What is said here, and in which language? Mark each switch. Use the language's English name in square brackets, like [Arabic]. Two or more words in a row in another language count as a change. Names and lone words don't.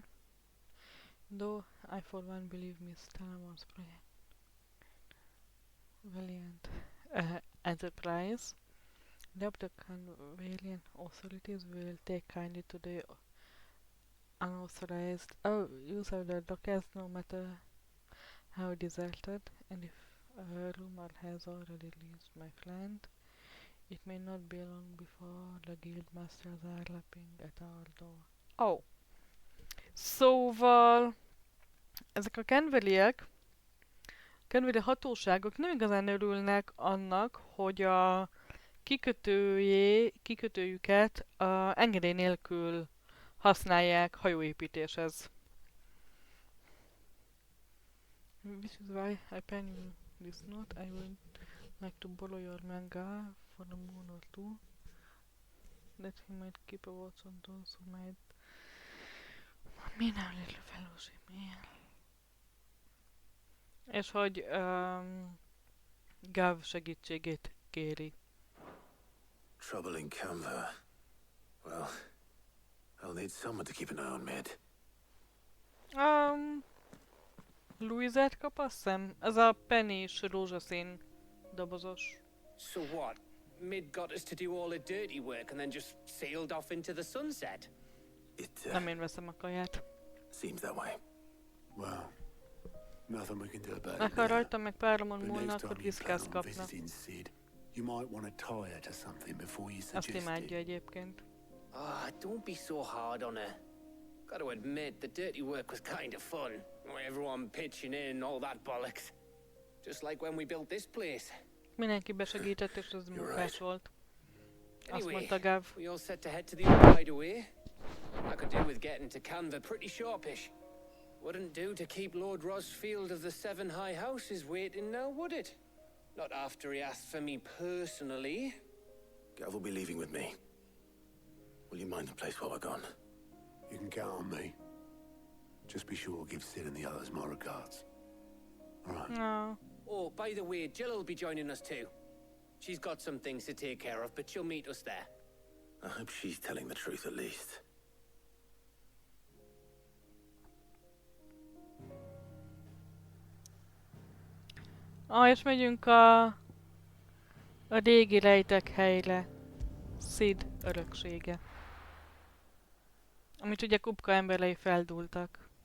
[English] Though I for one believe Miss Talamon's project valiant enterprise, the Canadian authorities will take kindly to the unauthorized use of the dockers, no matter how deserted, and if a rumor has already reached my friend, it may not be long before the guild masters are lapping at our door. Oh. [Hungarian] Szóval ezek a kenveri hatóságok nem igazán örülnek annak, hogy a kikötőjüket engedély nélkül használják hajóépítéshez. [English] This is why I pen you this note. I would like to borrow your manga for a moon or two. that he might keep a watch on those who might... [Hungarian] Mi nem [English] little fellowship, [Hungarian] miért? És hogy Gav segítségét kéri. [English] Trouble in Canva. Well, I'll need someone to keep an eye on Mid. [Hungarian] Louisette kap, azt hiszem. Ez a penny-s rózsaszín dobozos. [English] So what? Mid got us to do all the dirty work and then just sailed off into the sunset? [Hungarian] Nem én veszem a kaját. [English] Seems that way. Well, nothing we can do about [Hungarian] Meg [English] it [Hungarian] ha [English] now. [Hungarian] rajtam meg páramon [English] But [Hungarian] múlna, [English] next [Hungarian] akkor [English] time you plan [Hungarian] viszkász [English] on [Hungarian] kapna. [English] visiting Sid, you might want to tie her to something before you [Hungarian] Azt [English] suggest [Hungarian] imádja [English] it. [Hungarian] egyébként. [English] Ah, don't be so hard on her. Got to admit, the dirty work was kind of fun. Everyone pitching in, all that bollocks. Just like when we built this place. [Hungarian] Mindenki besegített, és ez munkás volt. Azt [English] Anyway, [Hungarian] mondta Gav. [English] we all set to head to the old hideaway. I could do with getting to Canva pretty sharpish. Wouldn't do to keep Lord Rosfield of the Seven High Houses waiting now, would it? Not after he asked for me personally. Gav will be leaving with me. Will you mind the place while we're gone? You can count on me. Just be sure to give Sid and the others my regards. All right. No. Oh, by the way, Jill will be joining us too. She's got some things to take care of, but she'll meet us there. I hope she's telling the truth at least. [Hungarian] És megyünk a régi rejtek helyre. Sid öröksége. Amit ugye Kupka emberei feldúltak.